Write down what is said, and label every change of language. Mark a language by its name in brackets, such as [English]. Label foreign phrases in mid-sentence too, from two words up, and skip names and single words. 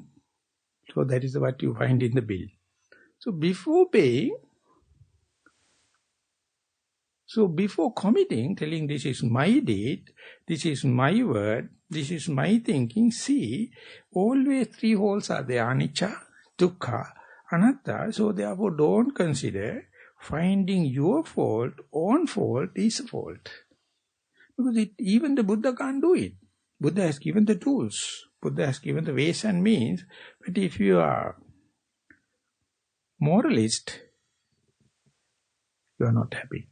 [English] So that is what you find in the bill. So before paying, before committing, telling this is my deed, this is my word, this is my thinking, see, always three holes are there, [Pali] anicca, dukkha, anatta. [English] So therefore don't consider finding your fault, own fault is a fault. Because even the Buddha can't do it. Buddha has given the tools. Buddha has given the ways and means. But if you are moralist, you are not happy.